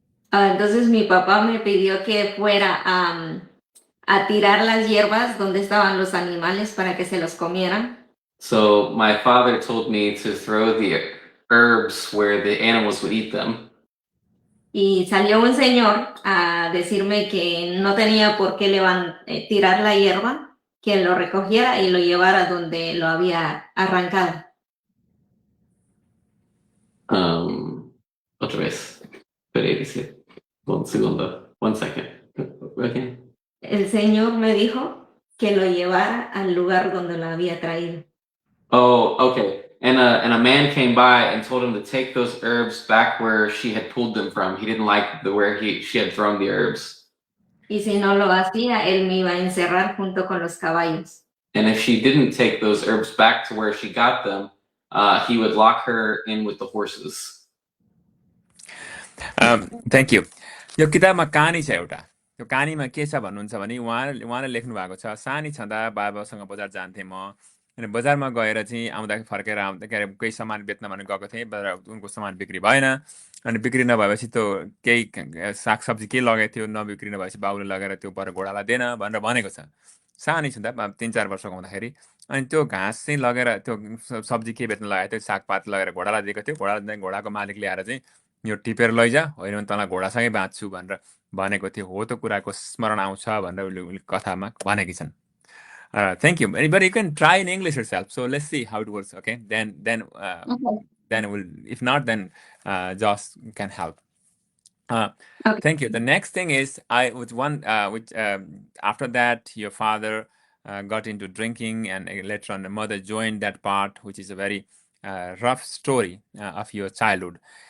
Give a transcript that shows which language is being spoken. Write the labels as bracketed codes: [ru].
[es] Entonces mi papá me pidió que fuera a tirar las hierbas donde estaban los animales para que se los comieran. [en] So my father told me to throw the herbs where the animals would eat them. [es] Y salió un señor a decirme que no tenía por qué tirar la hierba, que lo recogiera y lo llevara donde lo había arrancado. Otra vez. Esperé, dice. Un segundo. [en] 1 second. Okay. [es] El señor me dijo que lo llevara al lugar donde lo había traído. [en] Oh, okay. And a man came by and told him to take those herbs back where she had pulled them from. He didn't like where she had thrown the herbs. [es] Y si no lo hacía, él me iba a encerrar junto con los caballos. [en] And if she didn't take those herbs back to where she got them, he would lock her in with the horses. Thank you. [ne] यो किताबमा कहानी छ एउटा। यो कहानीमा के छ भन्नुहुन्छ भने उहाँले लेख्नु भएको छ, सानी छँदा बाबासँग बजार जान्थेँ म, अनि बजारमा गएर चाहिँ आउँदाखेरि फर्केर आउँदा के अरे केही सामान बेच्न भने गएको थिएँ, उनको सामान बिक्री भएन, अनि बिक्री नभएपछि त्यो केही सागसब्जी केही लगेको थियो, नबिक्री नभएपछि बाबुले लगेर त्यो पर घोडालाई दिएन भनेर भनेको छ। सानी छँदा 3-4 वर्षको हुँदाखेरि अनि त्यो घाँस चाहिँ लगेर त्यो सब्जी के बेच्न लगाएको थियो, सागपात लगेर घोडालाई दिएको थियो। घोडाको मालिक ल्याएर चाहिँ यो टिपेर लैजा, होइन भने तँलाई घोडासँगै बाँच्छु भनेर भनेको थियो। हो त कुराको स्मरण आउँछ भनेर उनले कथामा भनेकी छन्। [en] Thank you. But you can try in English yourself. So let's see how it works. Okay. Then we'll. If not, then Josh can help. Okay. Thank you. The next thing is after that your father got into drinking, and later on the mother joined that part, which is a very rough story of your childhood.